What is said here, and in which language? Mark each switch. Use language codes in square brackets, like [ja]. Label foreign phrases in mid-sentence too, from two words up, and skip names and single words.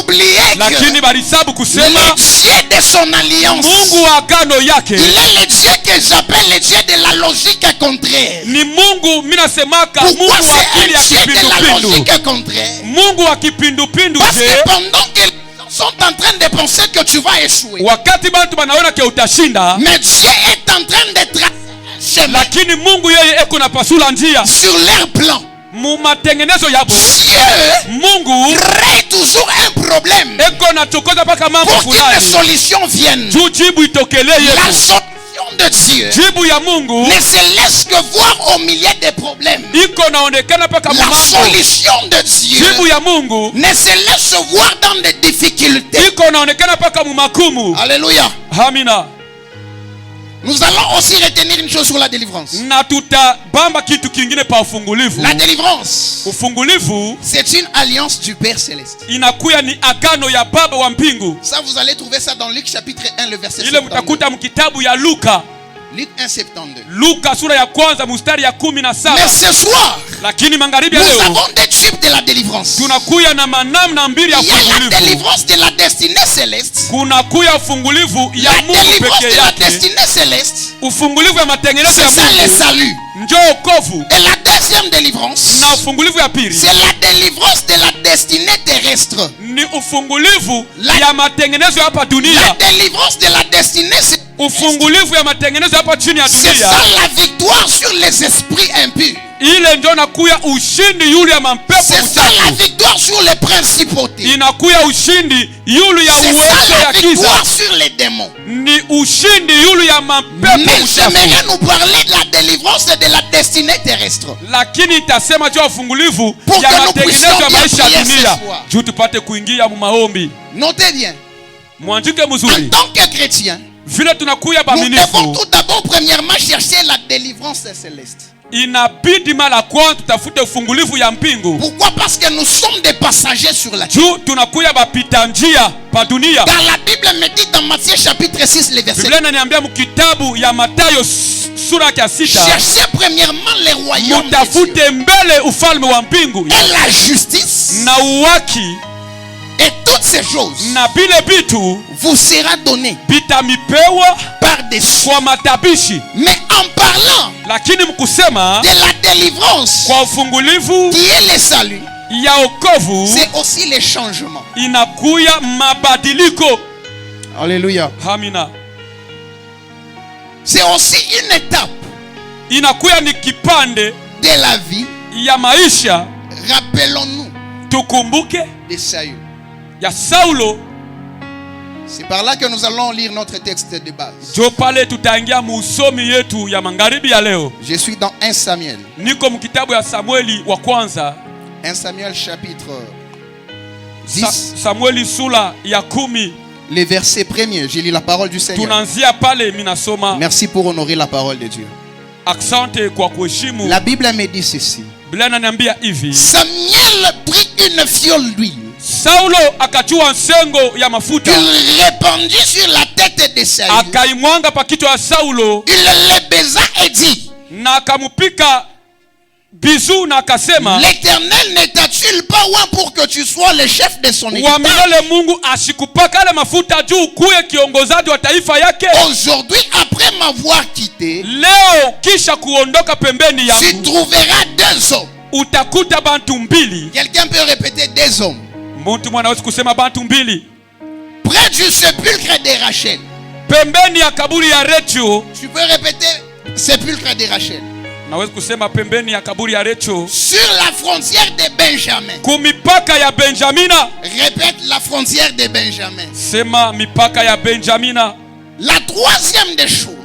[fr] oublié [sw] lakini [fr] que [sw] balisabu kusema [fr] le Dieu de son alliance, [sw] Mungu wa agano yake [fr] il est le Dieu que j'appelle le Dieu de la logique contraire. [sw] ni Mungu. Mimi nasemaka Mungu [fr] Pourquoi [sw] wa [fr] c'est [sw] akili ya [fr] un Dieu de la [sw] kipindupindu, [fr] logique contraire? [sw] Mungu wa kipindupindu. [fr] Parce Je que pendant que les gens sont en train de penser que tu vas échouer, [sw] wakati bantu banaona ke utashinda, [fr] mais Dieu est en train de tracer un chemin [sw] lakini Mungu yeye eko na pasula njia [fr] sur leur plan. [sw] mu matengenezo yabo. [fr] Dieu [sw] Mungu [fr] crée toujours un problème [sw] eko na chokoza paka mambo [fr] pour que les [sw] fulani [fr] solutions viennent. [sw] juu jibu itokelee [fr] La [sw] yetu. [fr] solution de Dieu [sw] jibu ya Mungu [fr] ne se laisse que voir au milieu des problèmes. [sw] iko naonekana paka [fr] La [sw] mambo. [fr] solution de Dieu [sw] Jibu ya Mungu [fr] ne se laisse voir dans des difficultés. [sw] iko naonekana paka mumakumu. [fr] Alléluia. [sw] Amina. [fr] Nous allons aussi retenir une chose sur la délivrance. [sw] Na tutabamba kitu kingine pa ufungulivu. [fr] La délivrance, [sw] Ufungulivu [fr] c'est une alliance du Père Céleste. [sw] inakuya ni agano ya Baba wa mbingu. [fr] Ça, vous allez trouver ça dans Luc chapitre 1, le verset [sw] Ile [fr] 72. [sw] mtakuta mkitabu ya Luka. [fr] Luc 1, 72. [sw] Luka sura ya kwanza mstari ya 17. [fr] Mais ce soir, [sw] Lakini magharibi ya [fr] nous [sw] leo [fr] avons des types de la délivrance. [sw] tunakuya na manamna mbili ya [fr] Il y a la [sw] ufungulivu. [fr] délivrance de la destinée céleste. [sw] Kunakuya ufungulivu ya [fr] La [sw] Mungu [fr] délivrance [sw] peke [fr] de la [sw] yake. [fr] destinée céleste, [sw] Ufungulivu ya matengenezo ya [fr] c'est ça le [sw] Mungu [fr] salut. [sw] njo wokovu. [fr] Et la deuxième délivrance, [sw] Na ufungulivu ya pili [fr] c'est la délivrance de la destinée terrestre. [sw] ni ufungulivu [fr] La- [sw] ya matengenezo hapa [fr] La [sw] dunia. [fr] délivrance de la destinée, [sw] Ufungulivu ya matengenezo hapa chini ya [fr] c'est [sw] dunia. [fr] ça la victoire sur les esprits impurs. [sw] Ile ndio nakuya ushindi yule ya mapepo [fr] C'est ça la [sw] mchafu. [fr] victoire sur les principautés. [sw] Inakuya ushindi yule ya [fr] C'est [sw] uwezo [fr] ça la [sw] ya giza. [fr] victoire sur les démons. [sw] Ni ushindi yule ya mapepo [fr] Mais [sw] mchafu. [fr] j'aimerais nous parler de la délivrance de la destinée terrestre. [sw] Lakini itasema juu ya ufungulivu [fr] Pour [sw] ya [fr] que nous [sw] matengenezo [fr] puissions [sw] ya [fr] bien [sw] maisha ya [fr] prier ce [sw] dunia [fr] soir. [sw] juu tupate kuingia mu maombi. [fr] Notez bien, [sw] Mwanjike [fr] en [sw] mzuri [fr] tant que chrétien, [sw] vile tunakuya [fr] nous devons [sw] baminifu, [fr] tout d'abord premièrement chercher la délivrance céleste. [sw] inabidi mara kwanza tutafute ufungulivu ya mpingu [fr] Pourquoi? Parce que nous sommes des passagers sur la terre. [sw] juu tunakuya bapita njia pa dunia. [fr] Car la Bible me dit dans Matthieu chapitre 6, le verset, [sw] Biblia inaniambia mkitabu ya Mathayo sura ya 6, [fr] cherchez premièrement les royaumes de Dieu [sw] mutafute mbele ufalme wa mbingu [fr] et la justice, [sw] na uwaki, [fr] et toutes ces choses [sw] na bile bitu [fr] vous sera donné [sw] bitamipewa [fr] par-dessus. [sw] kwa matabishi. [fr] Mais en parlant [sw] Lakini mkusema [fr] de la délivrance [sw] kwa ufungulivu [fr] qui est le salut, [sw] ya okovu [fr] c'est aussi les changements. [sw] inakuya mabadiliko. [fr] Alléluia. [sw] Amina. [fr] C'est aussi une étape [sw] Inakuya ni kipande [fr] de la vie. [sw] ya maisha. [fr] Rappelons-nous [sw] Tukumbuke [fr] de Saül. [sw] ya Saulo. [fr] C'est par là que nous allons lire notre texte de base. [sw] Jo pale tutaingia musomi yetu ya magharibi ya leo. [fr] Je suis dans 1 Samuel. [sw] Niko mkitabu ya Samueli wa kwanza. [fr] 1 Samuel chapitre 10, [sw] Samueli sura ya 10. [fr] le verset 1er. Je lis la parole du Seigneur. [sw] Tunaanzia pale minasoma. [fr] Merci pour honorer la parole de Dieu. [sw] Asante kwa kuheshimu. [fr] La Bible me dit ceci. [sw] Biblia inaniambia hivi. [fr] Samuel prit une fiole d'huile. [sw] Saulo akachua nsengo ya mafuta. [fr] Il répandit sur la tête de Saül. [sw] Akaimwanga pa kichwa ya Saulo. [fr] Il le baisa et dit, [sw] Na akamupika bizu na akasema, [fr] l'Éternel ne t'a-t-il pas oint pour que tu sois le chef de son [sw] wa [fr] équipage? [sw] milele Mungu ashikupaka ale mafuta juu kuye kiongozaji wa taifa yake. [fr] Aujourd'hui, après m'avoir quitté, [sw] Leo kisha kuondoka pembeni [fr] tu [sw] yangu [fr] trouveras deux hommes. [sw] utakuta bantu mbili. [fr] Quelqu'un peut répéter deux hommes. [sw] Muntu mwanaweza kusema bantu mbili [fr] Près du sépulcre de Rachel. [sw] pembeni ya kaburi ya Rachel. [fr] Tu peux répéter sépulcre de Rachel. [sw] Naweza kusema pembeni ya kaburi ya Rachel. [fr] Sur la frontière de Benjamin. [sw] Kumipaka ya Benjamina. [fr] Répète la frontière de Benjamin. [sw] Sema mipaka ya Benjamina. [fr] La troisième des choses,